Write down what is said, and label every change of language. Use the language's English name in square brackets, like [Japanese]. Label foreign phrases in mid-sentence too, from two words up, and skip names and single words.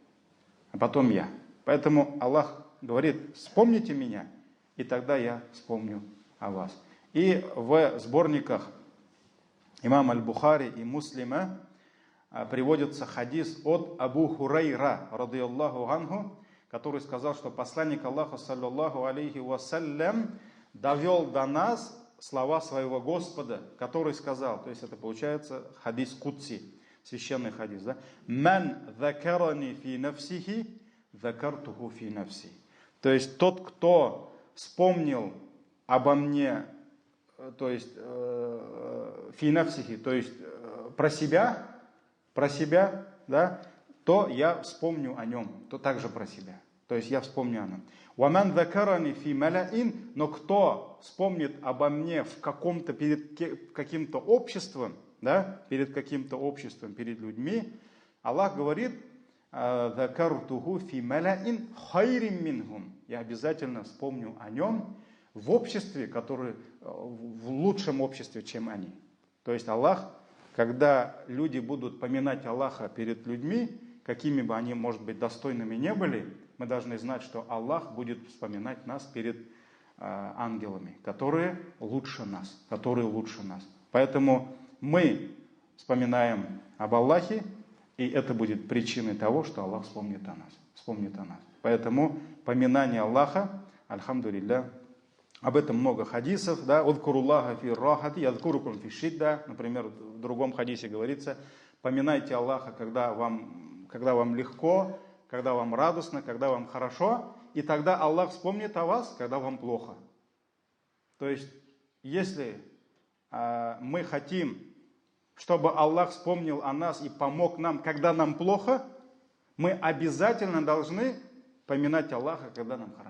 [Russian] Поэтому Аллах говорит, вспомните меня, и тогда я вспомню о вас. И в сборниках имама Аль-Бухари и Муслима приводится хадис от Абу Хурайра, [Arabic] رضي الله عنه, [Russian] который сказал, что посланник Аллаха, [Arabic] صلى الله عليه وسلم, [Russian] довел до нас слова своего Господа, который сказал, то есть это получается [Arabic] حديث قدسي, [Russian] священный хадис, да? [Arabic] «من ذكرني في نفسه ذكرته في نفسي». [Russian] То есть тот, кто вспомнил обо мне, то есть [Arabic] في نفسه, [Russian] то есть про себя, да, то я вспомню о нем, то также про себя. То есть я вспомню о нем. [Arabic] «ومن ذكرني في ملإ», [Russian] но кто вспомнит обо мне в каком-то, перед каким-то обществом, да, перед каким-то обществом, перед людьми, Аллах говорит, [Arabic] «ذكرته في ملإ خير منهم». [Russian] Я обязательно вспомню о нем в обществе, которое в лучшем обществе, чем они. То есть Аллах, когда люди будут поминать Аллаха перед людьми, какими бы они, может быть, достойными не были, мы должны знать, что Аллах будет вспоминать нас перед ангелами, которые лучше нас. Поэтому мы вспоминаем об Аллахе, и это будет причиной того, что Аллах вспомнит о нас. Поэтому поминание Аллаха, альхамдулилля, об этом много хадисов, [Arabic] да, «اذكروا الله في الرخاء يذكركم في الشدة», [Russian] например, в другом хадисе говорится, поминайте Аллаха, когда вам легко, когда вам радостно, когда вам хорошо, и тогда Аллах вспомнит о вас, когда вам плохо. То есть, если мы хотим, чтобы Аллах вспомнил о нас и помог нам, когда нам плохо, мы обязательно должны поминать Аллаха, когда нам хорошо.